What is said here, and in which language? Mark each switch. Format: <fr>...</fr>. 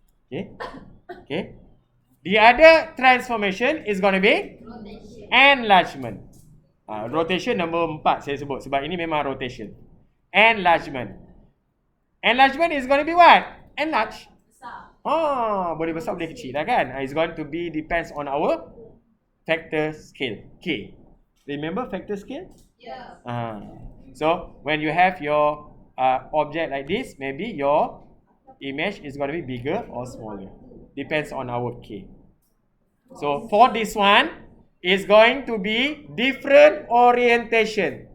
<en>Okay. The other transformation is going to be enlargement. Rotation number 4</en> <ms>saya sebut sebab ini memang rotation. Enlargement.</ms> <en>Enlargement is going to be what? Enlarge.</en> <ms>Boleh besar boleh kecil lah kan?</ms> <en>It's going to be depends on our factor scale. K. Remember factor scale? Yeah. So when you have your object like this, maybe your image is going to be bigger or smaller. Depends on our K. So for this one, is going to be different orientation.</en>